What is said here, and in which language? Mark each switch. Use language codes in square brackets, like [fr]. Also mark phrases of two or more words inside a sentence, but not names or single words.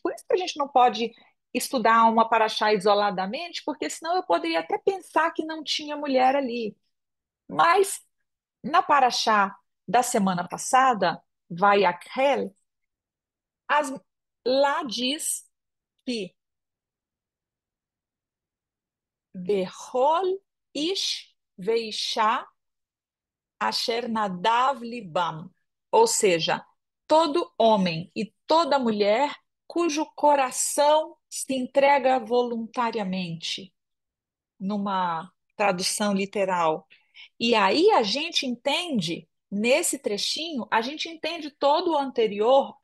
[pt] Por isso que a gente não pode estudar uma paraxá isoladamente, porque senão eu poderia até pensar que não tinha mulher ali. Mas na paraxá da semana passada, vai Akhel, as, lá diz que [he] בכל איש ואשה אשר נדב לבם, [pt] ou seja, todo homem e toda mulher cujo coração se entrega voluntariamente, numa tradução literal. E aí a gente entende, nesse trechinho, a gente entende todo o anterior.